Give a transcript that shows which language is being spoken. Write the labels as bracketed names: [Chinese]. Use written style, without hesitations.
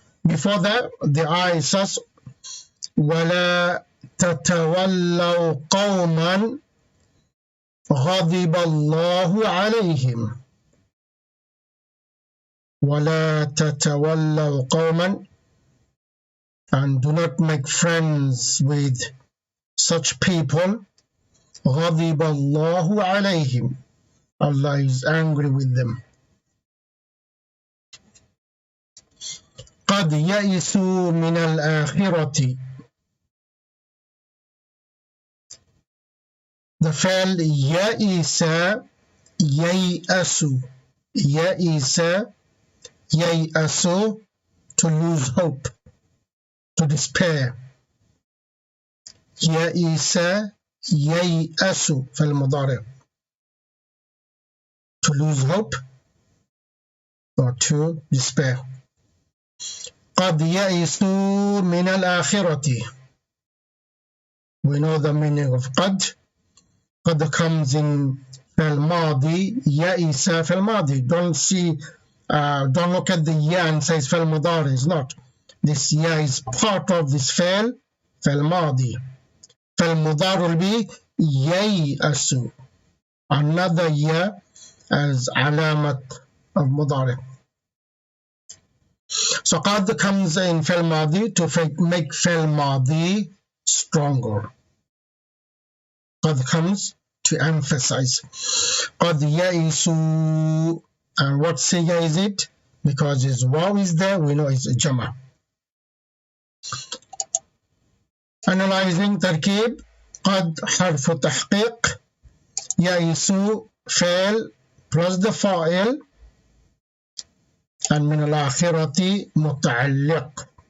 [English] Before that, the ayah says [Arabic] ولا تتولوا قوما غضب الله عليهم. ولا تتولوا قوما, [English] and do not make friends with such people. [Arabic] غضب الله عليهم, [English] Allah is angry with them. [Arabic] قد يئسوا من الآخرة. [English] The [Arabic] فعل يئس ييأس. [English] يئس ييأس, to lose hope, to despair. [Arabic] يئس ييأس في المضارع, [English] to lose hope or to despair. [Arabic] قد يئسوا من الآخرة. [English] We know the meaning of قد. [Arabic] قد [English] comes in [Arabic] الماضي, يئس في الماضي. [English] Don't look at the ya and say فعل مضارع. It's not. This ya is part of this فعل الماضي. فالمضارع will be ييأس. Another ya as علامة of مضارع. So قد comes in فعل ماضي to make فعل ماضي stronger. قد comes to emphasize. [Arabic] قد يئسوا, [English] and what siga is it? Because his waw is there, we know it's a jama. Analyzing تركيب. [Arabic] قد حرف تحقيق, يئسوا فعل plus the فاعل, and من الآخرة متعلق.